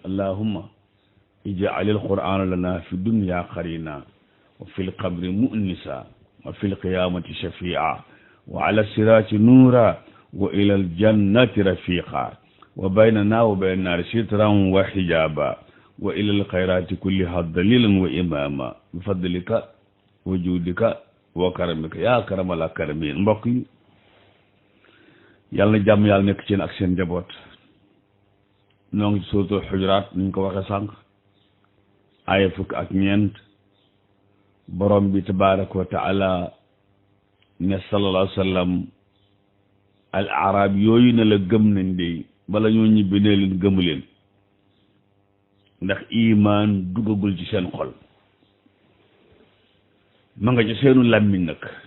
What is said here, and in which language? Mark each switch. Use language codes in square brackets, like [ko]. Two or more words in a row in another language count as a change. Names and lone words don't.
[ar] اللهم اجعل القرآن لنا في الدنيا قرينا وفي القبر مؤنسا وفي القيامة شفيعا وعلى الصراط نورا وإلى الجنة رفيقا وبيننا وبين النار سترا وحجابا وإلى الخيرات كلها دليلا وإماما بفضلك وجودك وكرمك يا كرم الأكرمين. [wo] mbokk yi yàlla na jàmm yàlla nekk ci yéen ak seen njaboot. noo ngi ci suuratul xujuraat ni ñu ko waxee sànq aaya fukk ak ñeent borom bi [ar] تبارك وتعالى [wo] ne [ar] صلى الله عليه وسلم الأعراب [wo] yooyu ne la gëm nañ de bala ñoo ñibbi ne leen gëmu leen ndax imaan duggagul ci seen xol ma nga ci seenu làmmiñ nag.